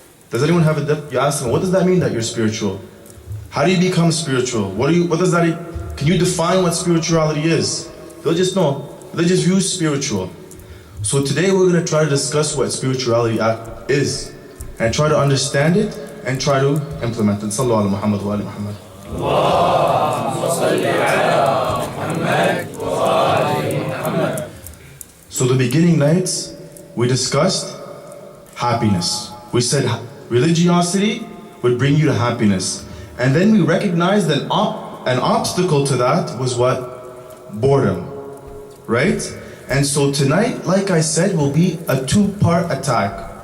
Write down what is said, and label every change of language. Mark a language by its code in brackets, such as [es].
[en] Does anyone have you ask them, what does that mean that you're spiritual? How do you become spiritual? What does that, can you define what spirituality is? They'll just know, religious views, spiritual. So today we're going to try to discuss what spirituality is and try to understand it and try to implement it. [ar] Sallu ala Muhammad wa ala Muhammad. اللهم صل على محمد وآل محمد. [en] So the beginning nights, we discussed happiness. We said religiosity would bring you to happiness. And then we recognized that an obstacle to that was what? Boredom. Right? And so tonight, like I said, will be a two-part attack.